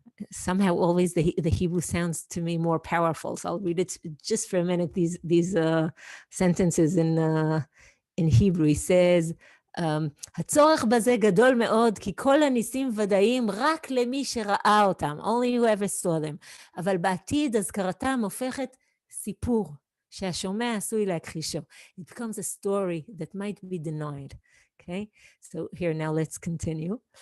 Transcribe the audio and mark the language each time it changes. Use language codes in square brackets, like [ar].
[en] Somehow always the Hebrew sounds to me more powerful. So I'll read it just for a minute. These sentences in Hebrew. [he] He says, הצורך בזה גדול מאוד, כי כל הניסים ודאיים רק למי שראה אותם, [en] only whoever saw them. [he] אבל בעתיד הזכרתם הופכת סיפור שהשומע עשוי להכחישו. [en] It becomes a story that might be denied. Okay, so here now let's continue.